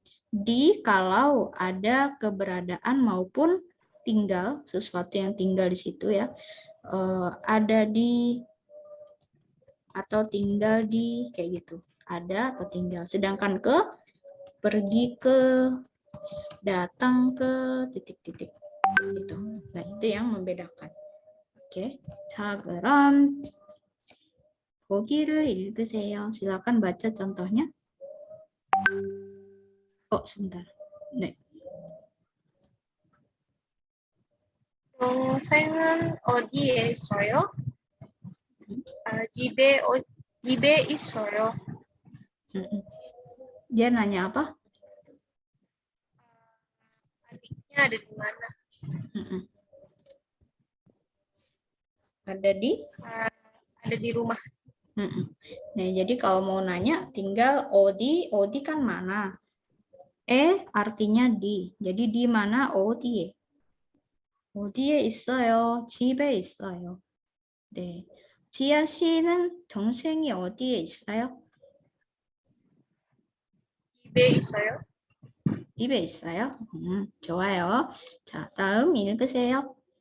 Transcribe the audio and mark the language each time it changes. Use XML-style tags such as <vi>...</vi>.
<id>Di kalau ada keberadaan maupun tinggal, sesuatu yang tinggal di situ ya, ada di atau tinggal di, kayak gitu. Ada atau tinggal. Sedangkan ke, pergi ke, datang ke, titik-titik. Gitu. Nah, itu yang membedakan. Oke.</id> <ko>자, 그럼 보기를 읽으세요.</ko> <id>Silakan baca contohnya. Oh, sebentar. 네.</id> <ko>동생은 어디에 있어요? 집에 있어요.</ko> <id>Dia nanya apa? Adiknya ada di mana? Ada di? Ada di rumah. Nah, jadi kalau mau nanya tinggal odi kan mana? Artinya di. Jadi di mana</id> <ko>어디에 있어요? 집에 있어요. 네. 지아 씨는 동생이 어디에 있어요? 집에 있어요. 집에 있어요? 좋아요. 자, 다음 읽으세요.</ko>